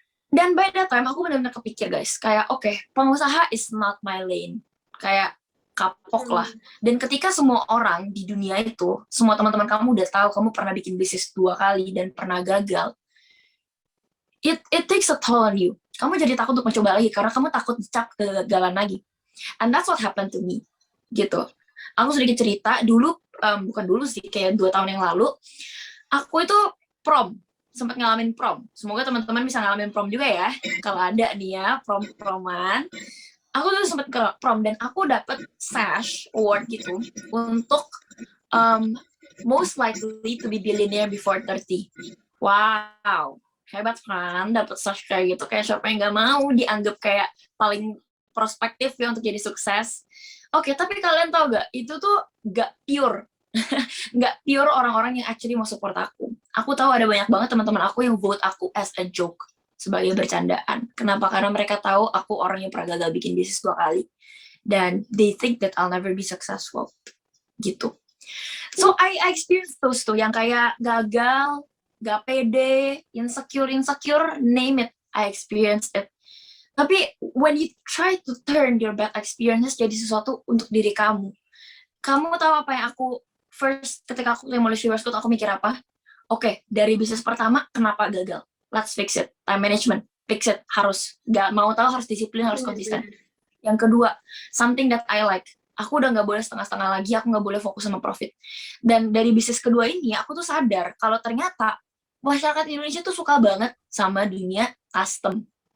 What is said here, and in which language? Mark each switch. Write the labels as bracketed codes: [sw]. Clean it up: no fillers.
[id] Dan [en] by that time [id] aku benar-benar kepikir guys, kayak oke, pengusaha [en] is not my lane, [id] kayak kapok lah. Dan ketika semua orang di dunia itu, semua teman-teman kamu udah tahu kamu pernah bikin bisnis 2 kali dan pernah gagal, [en] it takes a toll on you. [id] Kamu jadi takut untuk mencoba lagi karena kamu takut dicap kegagalan lagi. [en] And that's what happened to me, gitu. [id] Aku sedikit cerita, dulu, bukan dulu sih, kayak 2 tahun yang lalu, aku itu sempat ngalamin prom. Semoga teman-teman bisa ngalamin prom juga ya, kalau ada nih ya, proman. Aku tuh sempat ke prom, dan aku dapet SASH award gitu, untuk [en] most likely to be billionaire before 30. [id] Wow, hebat kan, dapet SASH kayak gitu, kayak siapa yang gak mau dianggap kayak paling prospektif ya untuk jadi sukses. Oke, tapi kalian tau gak, itu tuh gak pure. Gak pure orang-orang yang actually mau support aku. Aku tahu ada banyak banget teman-teman aku yang vote aku [en] as a joke, [id] sebagai bercandaan. Kenapa? Karena mereka tahu aku orang yang pernah gagal bikin bisnis 2 kali. [en] Dan they think that I'll never be successful. Gitu. So, I experienced those [id] tuh, yang kayak gagal, gak pede, [en] insecure, name it, I experienced it. [id] Tapi [en] when you try to turn your bad experiences [id] jadi sesuatu untuk diri kamu, kamu tahu apa yang aku first ketika aku mulai She Wears Gold, aku mikir apa? Oke, dari bisnis pertama kenapa gagal? [en] Let's fix it. Time management, fix it. [id] Harus nggak mau tahu, harus disiplin, harus konsisten. [en] Yang kedua, something that I like. [id] Aku udah nggak boleh setengah-setengah lagi. Aku nggak boleh fokus sama profit. Dan dari bisnis kedua ini, aku tuh sadar kalau ternyata masyarakat Indonesia tuh suka banget sama dunia custom.